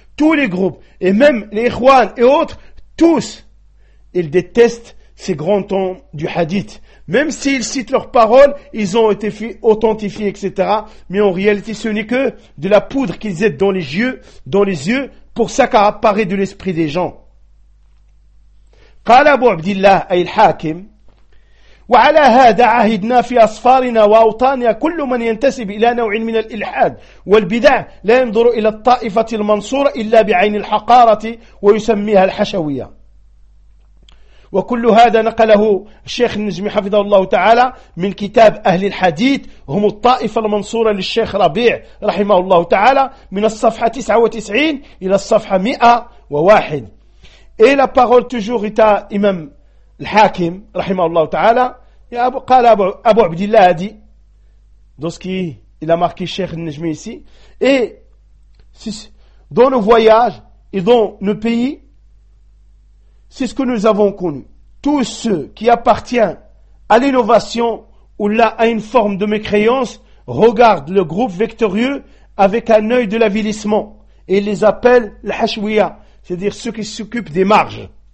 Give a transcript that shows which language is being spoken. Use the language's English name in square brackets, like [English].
[French] Tous les groupes, et même les Ikhwan et autres, tous, ils détestent ces grands temps du hadith. Même s'ils citent leurs paroles, ils ont été authentifiés, etc. Mais en réalité, ce n'est que de la poudre qu'ils aient dans les yeux, pour s'accaparer de l'esprit des gens. [Arabic] Qala Abu Abdillah, Ayl Hakim, وعلى هذا عهدنا في أصفارنا وأوطاننا كل من ينتسب إلى نوع من الإلحاد والبدع لا ينظر إلى الطائفة المنصورة إلا بعين الحقارة ويسميها الحشوية. وكل هذا نقله الشيخ النجمي حفظه الله تعالى من كتاب أهل الحديث هم الطائفة المنصورة للشيخ ربيع رحمه الله تعالى من الصفحة 99 إلى الصفحة 101. [French] Et la parole toujours est à Imam [Arabic] الحاكم رحمه الله تعالى يا أبو قال أبو عبد الله هادي دوسكي إلى ماركي الشيخ النجمي [French] ici et dans nos voyages et dans nos pays c'est ce que nous avons connu tous ceux qui appartiennent à l'innovation ou là à une forme de mécréance regardent le groupe victorieux avec un œil de l'avilissement et les appellent الحشوية c'est-à-dire ceux qui s'occupent des marges.